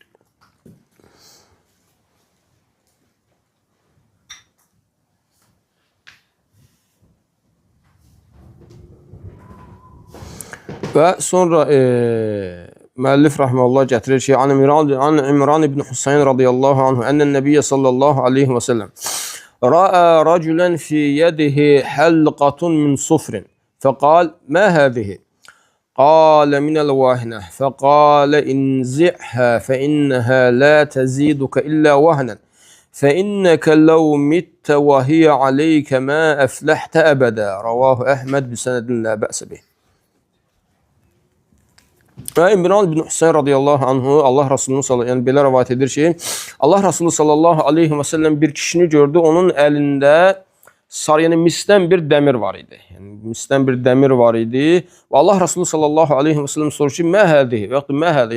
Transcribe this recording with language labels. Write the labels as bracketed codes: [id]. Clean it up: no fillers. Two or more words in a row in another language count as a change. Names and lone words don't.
[az] Və sonra müəllif rəhməhullah gətirir ki, [ar] عن عمران بن حصين رضي الله عنه أن النبي صلى الله عليه وسلم رأى رجلا في يده حلقة من صفر فقال ما هذه؟ قال من الواهنة فقال انزعها فإنها لا تزيدك إلا وهنا فإنك لو مت وهي عليك ما أفلحت أبدا رواه أحمد بسند لا بأس به. [az] İmran ibn Hüseyin radiyallahu anhu Allah Resulü'nün yəni belə rivayet edir ki, Allah Resulü [ar] صلى الله عليه وسلم [az] bir kişini gördü, onun əlində yəni misdən bir dəmir var idi. Yəni misdən bir dəmir var idi. Və Allah Resulü [ar] صلى الله عليه وسلم [az] soruşur ki, [ar] ما هذه [az] və yaxud da [ar] ما هذي.